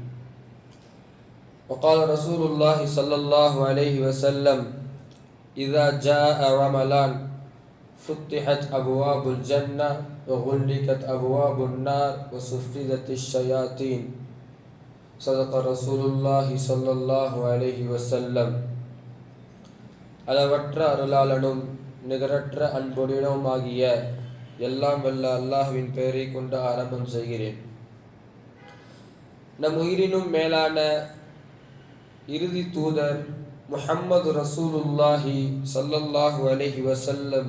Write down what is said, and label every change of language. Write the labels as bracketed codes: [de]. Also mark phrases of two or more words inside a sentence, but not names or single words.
[ar] وقال رسول الله صلى الله عليه وسلم: إذا جاء رمضان فتحت أبواب الجنة وغلقت أبواب النار وصفدت الشياطين. صدق رسول الله صلى الله عليه وسلم. [ta] அளவற்ற அருளாளனும் நிகரற்ற அன்புடனும் ஆகிய எல்லாம் வல்ல அல்லாஹ்வின் பெயரை கொண்டு ஆரம்பம் செய்கிறேன். நம் உயிரினும் மேலான இறுதி தூதர் முஹம்மது [ar] رسول الله صلى الله عليه وسلم